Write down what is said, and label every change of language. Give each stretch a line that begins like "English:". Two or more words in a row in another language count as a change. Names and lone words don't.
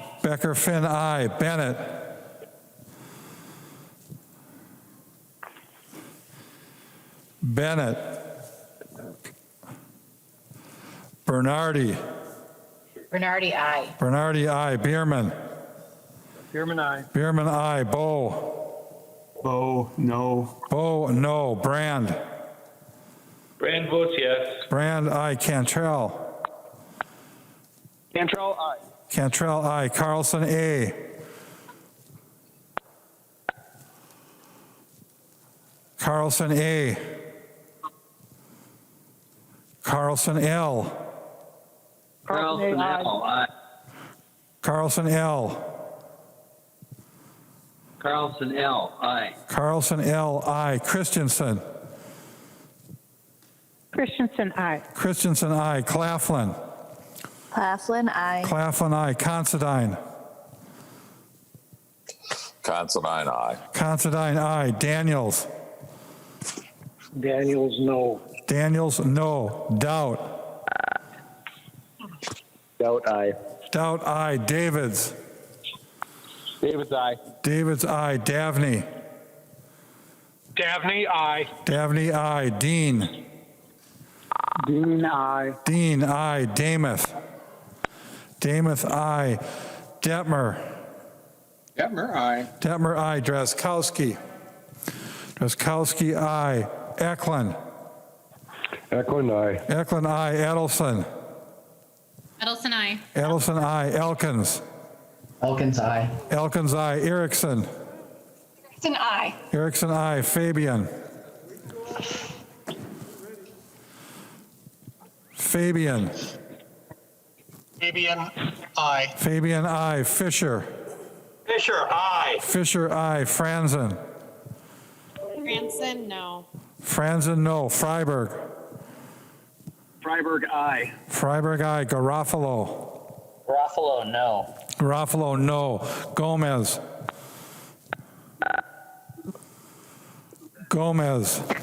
English: Becker, Finn, aye. Bennett. Bennett. Bernardi. Bernardi, aye. Bernardi, aye. Bierman. Bierman, aye. Bierman, aye. Bow. Bo, no. Bow, no. Brand. Brand votes yes. Brand, aye. Cantrell. Cantrell, aye. Cantrell, aye. Carlson, A. Carlson, A. Carlson, L. Carlson, aye. Carlson, L. Carlson, L, aye. Carlson, L, aye. Christensen. Christensen, aye. Christensen, aye. Claflin. Claflin, aye. Claflin, aye. Considine. Considine, aye. Considine, aye. Daniels. Daniels, no. Daniels, no. Daudt. Doubt, aye. Daudt, aye. Davids. David's aye. Davids, aye. Davney. Davney, aye. Davney, aye. Dean. Dean, aye. Dean, aye. Damath. Damath, aye. Detmer. Detmer, aye. Detmer, aye. Drazkowski. Drazkowski, aye. Eklund. Eklund, aye. Eklund, aye. Edelson. Edelson, aye. Edelson, aye. Elkins. Elkins, aye. Elkins, aye. Erickson. Erickson, aye. Erickson, aye. Fabian. Fabian. Fabian, Aye. Fabian, I. Fisher. Fisher, aye. Fisher, I. Franzen. Franson, no. Franzen, no. Freiberg. Freiberg, aye. Freiberg, I. Garofalo. Garofalo, no. Garofalo, no. Gomez. Gomez.